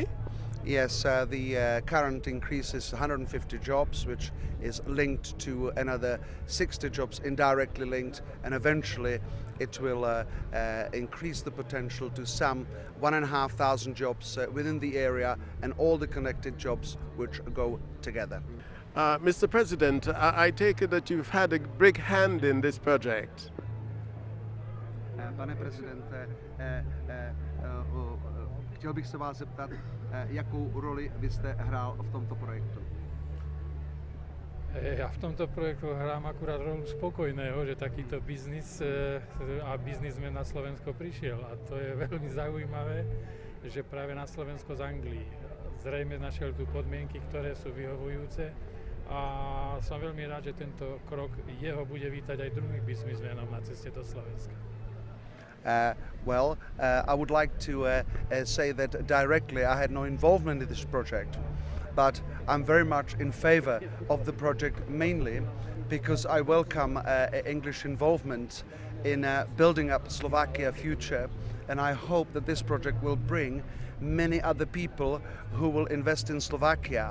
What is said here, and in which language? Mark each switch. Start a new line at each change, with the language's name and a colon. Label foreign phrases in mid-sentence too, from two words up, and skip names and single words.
English: Yes, the current increase is 150 jobs, which is linked to another 60 jobs indirectly linked, and eventually it will increase the potential to some 1,500 jobs within the area, and all the connected jobs which go together. Mr. President, I take it that you've had a big hand in this project.
Czech: Pane prezidente, chtěl bych se vás zeptat, jakou roli vy jste hrál v tomto projektu?
Slovak: Ja v tomto projektu hrám akurát rolu spokojného, že takýto biznis a biznismen na Slovensko prišiel. A to je veľmi zaujímavé, že práve na Slovensko z Anglii. Zrejme našiel tu podmienky, ktoré sú vyhovujúce. A som veľmi rád, že tento krok jeho bude vítať aj druhých biznismenov na ceste do Slovenska.
English: I would like to say that directly I had no involvement in this project, but I'm very much in favor of the project, mainly because I welcome English involvement in building up Slovakia future, and I hope that this project will bring many other people who will invest in Slovakia.